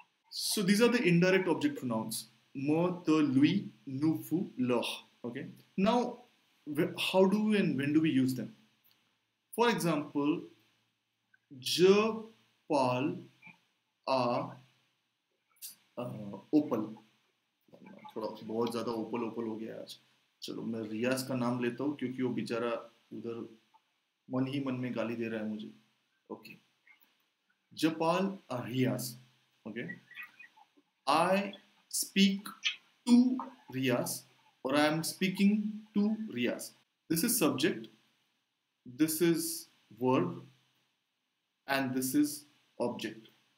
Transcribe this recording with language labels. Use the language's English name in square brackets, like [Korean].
[English] So these are the indirect object pronouns. Me, the, lui, nous, vous, leur. Okay. Now, how do we and when do we use them? For example, [French] je parle à ओपल. [Hindi] थोड़ा बहुत ज़्यादा ओपल ओपल हो गया आज. चलो मैं रियाज का नाम लेता हूँ क्योंकि वो बेचारा उधर मन ही मन में गाली दे रहा है मुझे. [French] ओके. Je parle à Riaz. Okay. [English] I speak to Riaz, or I am speaking to Riaz. This is subject, this is verb, and this is object.